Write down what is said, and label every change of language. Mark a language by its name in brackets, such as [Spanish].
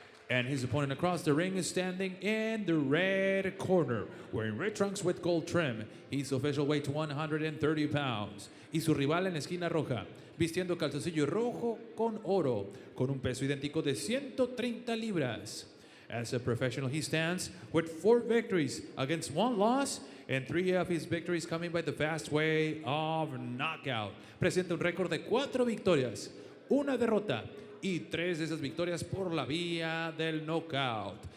[English] And his opponent across the ring is standing in the red corner, wearing red trunks with gold trim. His official weight 130 pounds. [Spanish] Y su rival en la esquina roja, vistiendo calzoncillo rojo con oro, con un peso idéntico de 130 libras. [English] As a professional, he stands with 4 victories against 1 loss, and 3 of his victories coming by the fast way of knockout. [Spanish] Presenta un récord de 4 victorias, 1 derrota y 3 de esas victorias por la vía del knockout.